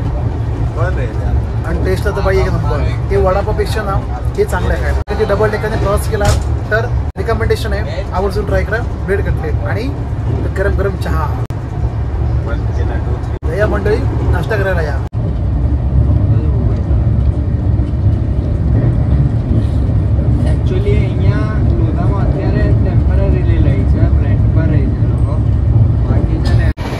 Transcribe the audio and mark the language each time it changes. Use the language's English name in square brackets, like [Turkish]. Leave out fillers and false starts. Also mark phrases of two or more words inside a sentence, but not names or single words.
[Marathi] आणि टेस्ट आता बाई एक नंबर. ते वडापावपेक्षा ना हे चांगलं आहे खायला. ते डबल डेकरने प्रवास केला तर रिकमेंडेशन आहे, आवर्जून ट्राय करा [English] bread cutlet [Marathi] आणि गरम चहा. या मंडळी नाश्ता करायला या. [Gujarati] एक्चुअली અહીંયા લોધામાં અત્યારે ટેમ્પરરી લઈ છે, રેન્ટ પર રહી છે લોકો. બાકી છે ને